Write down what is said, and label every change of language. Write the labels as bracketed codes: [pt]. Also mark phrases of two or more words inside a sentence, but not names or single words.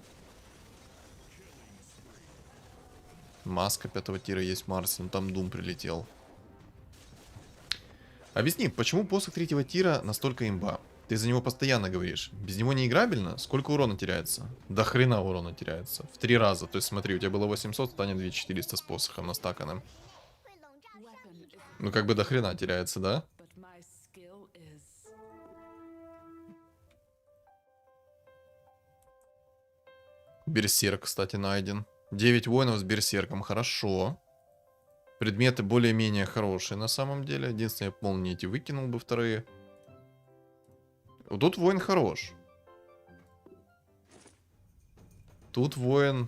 [ru] Маска 5-го тира есть в Марсе, но там Дум прилетел. Объясни, почему посох 3-го тира настолько имба? Ты за него постоянно говоришь. Без него не играбельно? Сколько урона теряется? До хрена урона теряется. В 3 раза. То есть смотри, у тебя было 800, станет 2400 с посохом настаканным. [zh] 会笼罩上 [en] Weapon is, [ru] Ну как бы до хрена теряется, да? [en] but my skill is. [ru] Берсерк, кстати, найден. 9 воинов с берсерком. Хорошо. Предметы более-менее хорошие на самом деле. Единственное, я молнии эти выкинул бы вторые. Вот тут воин хорош. Тут воин...